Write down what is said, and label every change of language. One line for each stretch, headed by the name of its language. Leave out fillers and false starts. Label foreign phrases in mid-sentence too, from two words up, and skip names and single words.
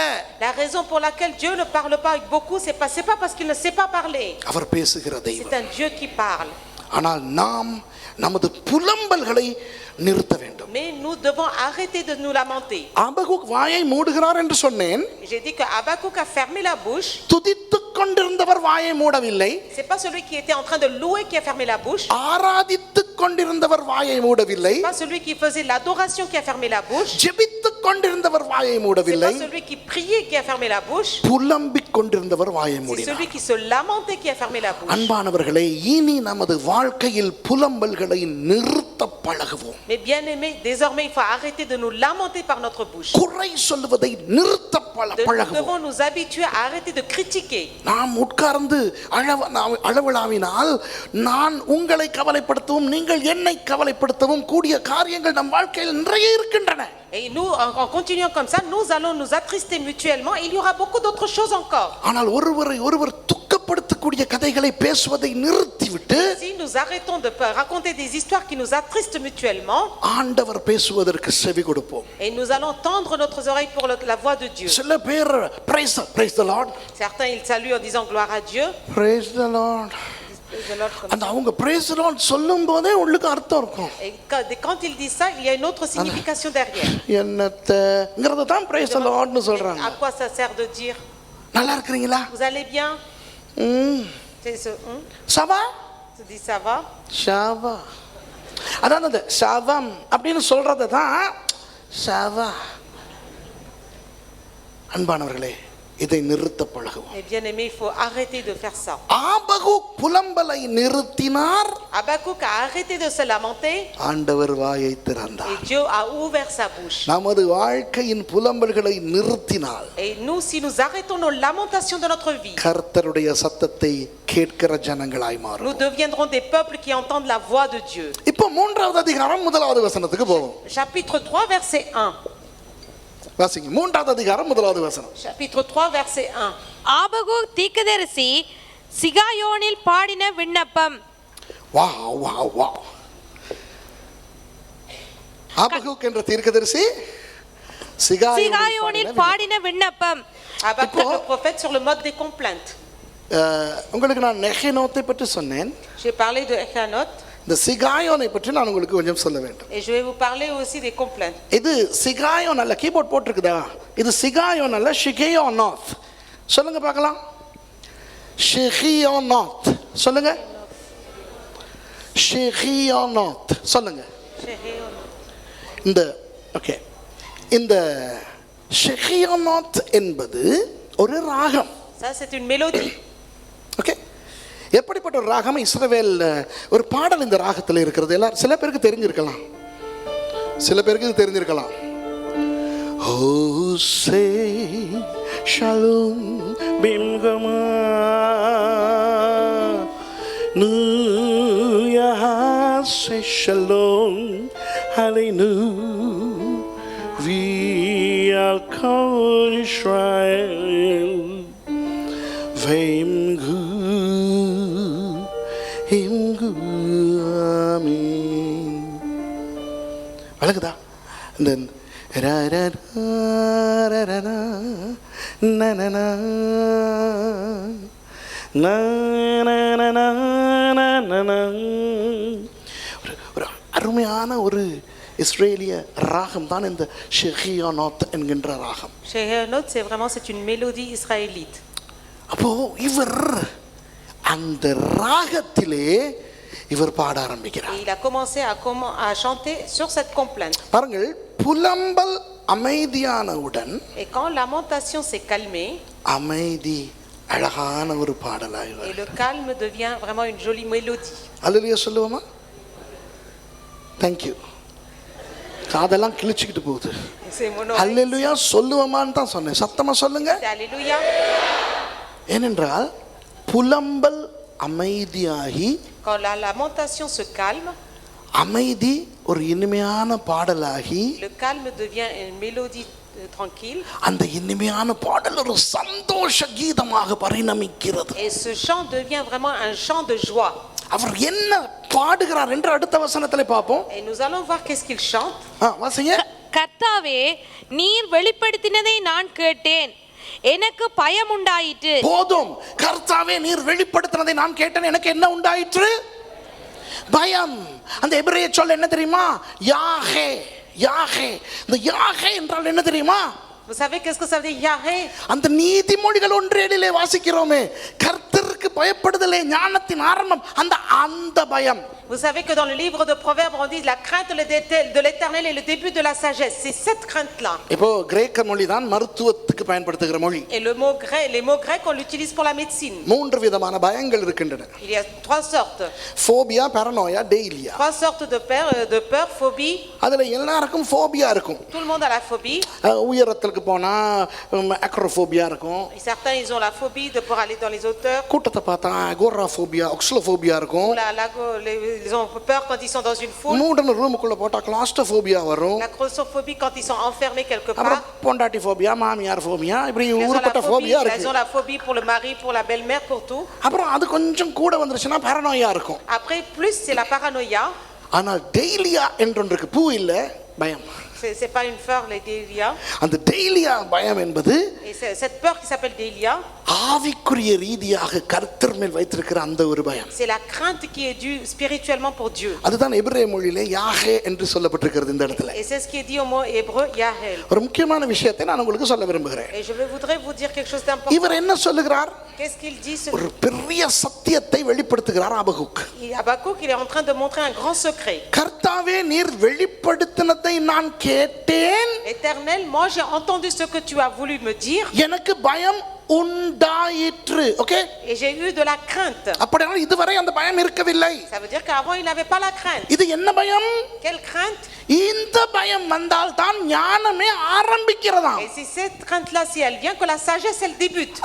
French: La raison pour laquelle Dieu ne parle pas avec beaucoup, c'est pas parce qu'il ne sait pas parler.
Tamil: அவர் பேசுகிற தெய்வம்.
French: C'est un Dieu qui parle.
Tamil: ஆனால் நாம் நமது புலம்பல்களை நிறுத்த வேண்டும்.
French: Mais nous devons arrêter de nous lamenter.
Tamil: ஆபகுக் வாயை மூடுகிறார் என்று சொன்னேன்.
French: J'ai dit que Habakkuk a fermé la bouche.
Tamil: துதித்துக் கொண்டிருந்தவர் வாயை மூடவில்லை.
French: C'est pas celui qui était en train de louer qui a fermé la bouche.
Tamil: ஆராதித்துக் கொண்டிருந்தவர் வாயை மூடவில்லை.
French: C'est pas celui qui faisait l'adoration qui a fermé la bouche.
Tamil: ஜெபித்துக் கொண்டிருந்தவர் வாயை
French: C'est
Tamil: மூடவில்லை.
French: pas celui qui priait qui a fermé la bouche.
Tamil: புலம்பிக் கொண்டிருந்தவர் வாயை
French: C'est
Tamil: மூடினார்.
French: celui qui se lamentait qui a fermé la bouche.
Tamil: அன்பானவர்களே, இனி நமது வாழ்க்கையில் புலம்பல்களை நிறுத்த பழகுவோம்.
French: Mais bien aimé, désormais il faut arrêter de nous lamenter par notre bouche.
Tamil: குறை சொல்லுவதை நிறுத்த
French: Nous
Tamil: பழகுவோம்.
French: devons nous habituer à arrêter de critiquer.
Tamil: நாம் உட்கார்ந்து அளவலாவினால் நான் உங்களை கவலைப்படுத்தவும் நீங்கள் என்னை கவலைப்படுத்தவும் கூடிய காரியங்கள் நம் வாழ்க்கையில் நிறைய இருக்கின்றன.
French: Et nous, en continuant comme ça, nous allons nous attrister mutuellement. Et il y aura beaucoup d'autres choses encore.
Tamil: ஆனால் ஒருவரை ஒருவர் துக்கப்படுத்தக்கூடிய கதைகளை பேசுவதை நிறுத்திவிட்டு
French: Si nous arrêtons de raconter des histoires qui nous attristent mutuellement,
Tamil: ஆண்டவர் பேசுவதற்கு செவி கொடுப்போம்.
French: et nous allons tendre notre oreille pour la voix de Dieu.
Tamil: சில பேர்
English: praise the Lord,
French: Certains ils saluent en disant gloire à Dieu.
English: praise the Lord. Praise the Lord comme
Tamil: அந்த அவங்க
English: praise the Lord
Tamil: சொல்லும் போதே உள்ளுக்கு அர்த்தம் இருக்கும்.
French: Et quand ils disent ça, il y a une autre signification derrière.
Tamil: என்னத்தங்கறத தான்
English: praise the Lord
Tamil: னு சொல்றாங்க.
French: À quoi ça sert de dire?
Tamil: நல்லா இருக்கீங்களா?
French: Vous allez bien? C'est ce ça va? Tu dis ça va?
Tamil: ஷாவா. அதாவது ஷாவம் அப்படின்னு சொல்றது தான் ஷாவா. அன்பானவர்களே, இதை நிறுத்த பழகுவோம்.
French: Eh bien aimé, il faut arrêter de faire ça.
Tamil: ஆபகுக் புலம்பலை நிறுத்தினார்.
French: Habakkuk a arrêté de se lamenter.
Tamil: ஆண்டவர் வாயை திறந்தார்.
French: Et Dieu a ouvert sa bouche.
Tamil: நமது வாழ்க்கையின் புலம்பல்களை நிறுத்தினால்
French: Et nous, si nous arrêtons nos lamentations de notre vie,
Tamil: கர்த்தருடைய சத்தத்தை கேட்கிற ஜனங்களாய் மாறும்.
French: nous deviendrons des peuples qui entendent la voix de Dieu.
Tamil: இப்போ 3வது அதிகாரம் 1வது வசனத்துக்கு போவோம்.
French: Chapitre 3, verset 1.
Tamil: வாசிங்க. 3வது அதிகாரம் 1வது வசனம்.
French: Chapitre 3, verset 1.
Tamil: ஆபகுக் தீர்க்கதரிசி சிகாயோனில் பாடின விண்ணப்பம். வாவ் வாவ் வாவ். ஆபகுக் என்ற தீர்க்கதரிசி சிகாயோனில் பாடின விண்ணப்பம்.
French: Habakkuk le prophète sur le mode des complaintes.
Tamil: உங்களுக்கு நான் நெகனோத்தை பற்றி சொன்னேன்.
French: J'ai parlé de Echanot.
Tamil: இந்த சிகாயோனை பற்றி நான் உங்களுக்கு கொஞ்சம் சொல்ல வேண்டும்.
French: Et je vais vous parler aussi des complaintes.
Tamil: இது சிகாயோன் அல்ல, கீபோர்ட் போட்டிருக்குதா? இது சிகாயோன் அல்ல, ஷிகேயோனாத். சொல்லுங்க பார்க்கலாம். ஷிகேயோனாத் சொல்லுங்க. ஷிகேயோனாத் சொல்லுங்க. இந்த ஓகே, இந்த ஷிகேயோனாத் என்பது ஒரு ராகம்.
French: Ça c'est une mélodie.
Tamil: ஓகே, எப்படிப்பட்ட ஒரு ராகம்? இஸ்ரவேல் ஒரு பாடல் இந்த ராகத்தில் இருக்கிறது. எல்லாரும் சில பேருக்கு தெரிஞ்சிருக்கலாம், சில பேருக்கு இது தெரிஞ்சிருக்கலாம். ஹோசே ஷலோம் பிம்கமா நூயா ஹோசே ஷலோம் ஹalleluya
English: we are called Israel Vemgu Himgu Amen.
Tamil: வழங்குதா? இந்த ra ra ra ra ra na na na na na na na na na ஒரு அருமையான ஒரு இஸ்ரேலிய ராகம் தான் இந்த ஷெஹியோனோத் என்கின்ற ராகம்.
French: Shehionot, c'est une mélodie israélite.
Tamil: அப்போ இவர் அந்த ராகத்திலே இவர் பாட ஆரம்பிக்கிறார்.
French: Et il a commencé à chanter sur cette complainte.
Tamil: பாருங்கள், புலம்பல் அமைதியானவுடன்,
French: Et quand lamentation s'est calmée,
Tamil: அமைதி அழகான ஒரு பாடலாய்
French: et le calme devient vraiment une jolie mélodie.
Tamil: அல்லேலூயா சொல்லுவோமா? தேங்க்யூ. காதெல்லாம் கிழிச்சுக்கிட்டு போகுது.
French: C'est mon oreille.
Tamil: அல்லேலூயா சொல்லுவோமான்னு தான் சொன்னேன். சத்தமா சொல்லுங்க.
French: C'est Alléluia.
Tamil: ஏனென்றால் புலம்பல் அமைதியாகி,
French: Quand la lamentation se calme,
Tamil: அமைதி ஒரு இனிமையான பாடலாகி,
French: le calme devient une mélodie tranquille.
Tamil: அந்த இனிமையான பாடல் ஒரு சந்தோஷ கீதமாக பரிணமிக்கிறது.
French: Et ce chant devient vraiment un chant de joie.
Tamil: அவர் என்ன பாடுகிறார் என்று அடுத்த வசனத்திலே பார்ப்போம்.
French: Et nous allons voir qu'est-ce qu'il chante.
Tamil: வாசிங்க. கர்த்தாவே, நீர் வெளிப்படுத்தினதை நான் கேட்டேன், எனக்கு பயம் உண்டாயிற்று. போதும். கர்த்தாவே, நீர் வெளிப்படுத்தினதை நான் கேட்டேன், எனக்கு என்ன உண்டாயிற்று? பயம். அந்த எபிரேய சொல் என்ன தெரியுமா? யாஹே. யாஹே. இந்த யாஹே என்றால் என்ன தெரியுமா?
French: Vous savez qu'est-ce que ça veut dire Yahé?
Tamil: அந்த நீதிமொழிகள் 1:7 வாசிக்கிறோமே, கர்த்தருக்கு பயப்படுதலே ஞானத்தின் ஆரம்பம். அந்த பயம்.
French: Vous savez que dans le livre de Proverbes on dit la crainte de l'Éternel est le début de la sagesse. C'est cette crainte-là.
Tamil: இப்போ கிரேக்க மொழி தான் மருத்துவத்துக்கு பயன்படுத்துகிற மொழி.
French: Et les mots grecs on l'utilise pour la médecine.
Tamil: 3 விதமான பயங்கள் இருக்கின்றன.
French: Il y a 3 sortes.
Tamil: ஃபோபியா, paranoia, டெய்லியா.
French: 3 sortes de peur, phobie.
Tamil: அதுல எல்லாருக்கும் ஃபோபியா இருக்கும்.
French: Tout le monde a la phobie.
Tamil: உயரத்துக்கு போனா அக்ரோஃபோபியா இருக்கும்.
French: Certains ils ont la phobie de pouvoir aller dans les hauteurs.
Tamil: கூட்டத்தை பார்த்தா அகோராஃபோபியா, ஒக்ஸ்லோஃபோபியா இருக்கும்.
French: Ils ont peur quand ils sont dans une foule.
Tamil: மூடன ரூமுக்குள்ள போட்டா கிளாஸ்ட்ரோஃபோபியா வரும்.
French: La claustrophobie quand ils sont enfermés quelque
Tamil: அப்புறம்
French: part.
Tamil: பொண்டாட்டி ஃபோபியா, மாமியார் ஃபோபியா, இப்படி ஊர்பட்ட ஃபோபியா இருக்கு.
French: Ils ont la phobie pour le mari, pour la belle-mère, pour tout.
Tamil: அப்புறம் அது கொஞ்சம் கூட வந்துருச்சுன்னா paranoia இருக்கும்.
French: Après plus c'est la paranoïa.
Tamil: ஆனால் டெய்லியா என்றொன்றுக்கு பூ இல்ல, பயம்.
French: C'est pas une peur, les délia.
Tamil: அந்த டெய்லியா பயம் என்பது
French: Et cette peur qui s'appelle délia,
Tamil: ஆவிக்குரிய ரீதியாக கர்த்தர் மேல் வைத்திருக்கிற அந்த ஒரு பயம்.
French: c'est la crainte qui est due spirituellement pour Dieu.
Tamil: அதுதான் எபிரேய மொழியிலே யாஹே என்று சொல்லப்பட்டிருக்கிறது இந்த இடத்துல.
French: Et c'est ce qui est dit au mot hébreu Yahel.
Tamil: ஒரு முக்கியமான விஷயத்தை நான் உங்களுக்கு சொல்ல விரும்புகிறேன்.
French: Et je voudrais vous dire quelque chose d'important.
Tamil: இவர் என்ன சொல்லுகிறார்?
French: Qu'est-ce qu'il dit?
Tamil: ஒரு பெரிய சத்தியத்தை வெளிப்படுத்துகிறார் ஆபகுக்.
French: Habakkuk, il est en train de montrer un grand secret.
Tamil: கர்த்தாவே, நீர் வெளிப்படுத்தினதை நான் கேட்டேன்.
French: Éternel, moi j'ai entendu ce que tu as voulu me dire.
Tamil: எனக்கு பயம் உண்டாயிற்று. ஓகே?
French: Et j'ai eu de la crainte.
Tamil: அப்படினா இதுவரை அந்த பயம் இருக்கவில்லை.
French: Ça veut dire qu'avant il n'avait pas la crainte.
Tamil: இது என்ன பயம்?
French: Quelle crainte?
Tamil: இந்த பயம் வந்தால் தான் ஞானமே ஆரம்பிக்கிறதா.
French: Et c'est cette crainte là, si elle vient, que la sagesse elle débute.